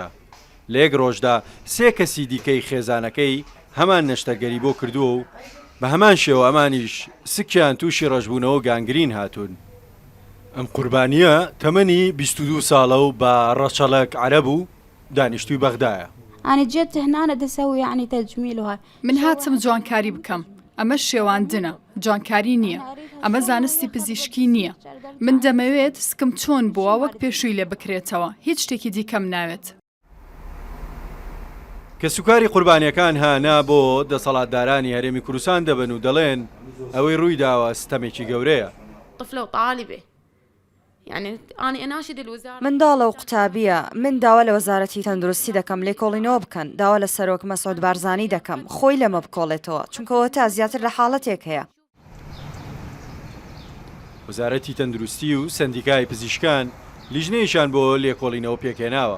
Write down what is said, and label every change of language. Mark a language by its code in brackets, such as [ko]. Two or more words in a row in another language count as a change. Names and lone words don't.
[ckb] لە یەک ڕۆژدا 3 کەسی دیکەی خێزانەکەی هەمان نەشتەرگەری بۆ کردووە و بە هەمان شێوە ئەمانیش سکیان تووشی ڕەشبوونەوە گانگرین هاتوون. ئەم قوربانیە تەمەنی 22 ساڵە و بە ڕەچەڵک عەرەب و دانیشتووی بەغدایە. [ar] أنا جيت هنا أنا دسوي يعني تجميل وهاي. [ckb] من هاتم جوانکاری بکەم. ئەمە شێواندنە، جوانکاری نییە. ئەمە زانستی پزیشکی نییە. من دەمەوێت سکم چۆن بووە وەک پێشووی لێ بکرێتەوە. هیچ شتێکی دیکەم ناوێت. کە سوکاری قوربانیەکان هانا بۆ دەسەڵاتدارانی هەرێمی کوردستان دەبن و دەڵێن ئەوەی ڕووی داوە ستەمێکی گەورەیە. [ar] طفلة وطالبة يعني أنا أناشد الوزارة [ckb] منداڵە و قوتابیە من داوا لە وەزارەتی تەندروستی دەکەم لێکۆڵینەوە بکەن داوا لە سەرۆک مەسعود بارزانی دەکەم خۆی لەمە بکۆڵێتەوە چونکەوە تا زیاتر لە حاڵەتێک هەیە. وەزارەتی تەندروستی و سندیکای پزیشکان لیژنەیەشان بۆ لێکۆڵینەوە پێکێناوە.